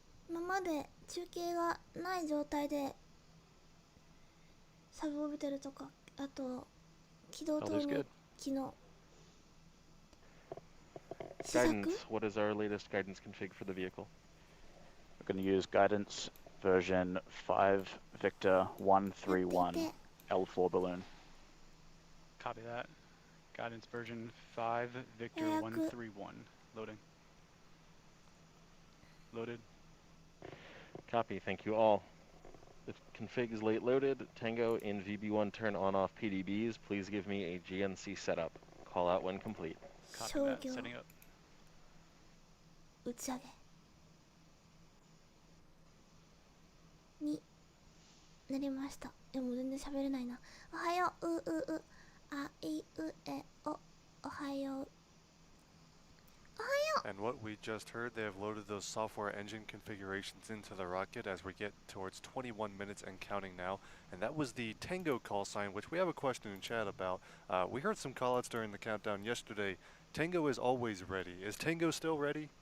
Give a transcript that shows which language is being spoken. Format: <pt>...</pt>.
<ja>今まで中継がない状態でサブオービタルとかあと軌道投入機能試作</ja> <en>Guidance, what is our latest guidance config for the vehicle? We're going to use guidance version 5, Victor 131, L4 balloon. Copy that. Guidance version 5, Victor 131. Loading. Loaded. Copy, thank you all. The config is late loaded. Tango in VB1 turn on off PDBs. Please give me a GNC setup. Call out when complete. Copy</en> <ja>商</ja> <en>that.</en> <ja>業</ja> <en>Setting up.</en> <ja>打ち上げになりました。でも全然喋れないな。おはよう、あいうえお、おはよう。</ja> <en>And what we just heard, they have loaded those software engine configurations into the rocket as we get towards 21 minutes and counting now. And that was the Tango call sign, which we have a question in chat about. We heard some callouts during the countdown yesterday. Tango is always ready. Is Tango still ready?</en>